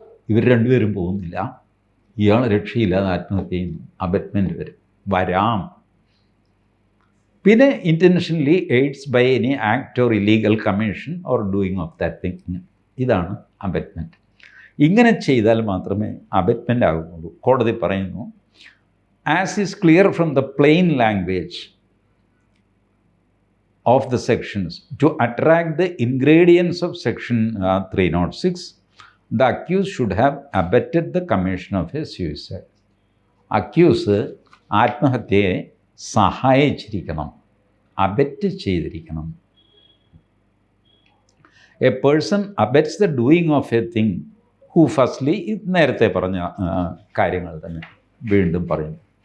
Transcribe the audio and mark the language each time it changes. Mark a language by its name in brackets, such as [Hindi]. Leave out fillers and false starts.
[Malayalam] ഇവർ രണ്ടുപേരും പോകുന്നില്ല, ഇയാൾ രക്ഷയില്ലാതെ ആത്മഹത്യ ചെയ്യുന്നു. അബറ്റ്മെൻറ്റ് വരാം. പിന്നെ [English] Intentionally aids by any act or illegal commission or doing of that thing. [Malayalam] ഇതാണ് അബറ്റ്മെൻറ്റ്. ഇങ്ങനെ ചെയ്താൽ മാത്രമേ അബറ്റ്മെൻറ്റ് ആകുന്നുള്ളൂ. കോടതി പറയുന്നു, [English] As is clear from the plain language of the sections, to attract the ingredients of section 306, the accused should have abetted the commission of a suicide. [Malayalam] Accuse ആത്മഹത്യയെ സഹായിച്ചിരിക്കണം. അബറ്റ് ചെയ്തിരിക്കണം. [English] a person abets the doing of a thing who firstly, [Malayalam] നേരത്തെ പറഞ്ഞ കാര്യങ്ങൾ തന്നെ വീണ്ടും പറയുന്നു.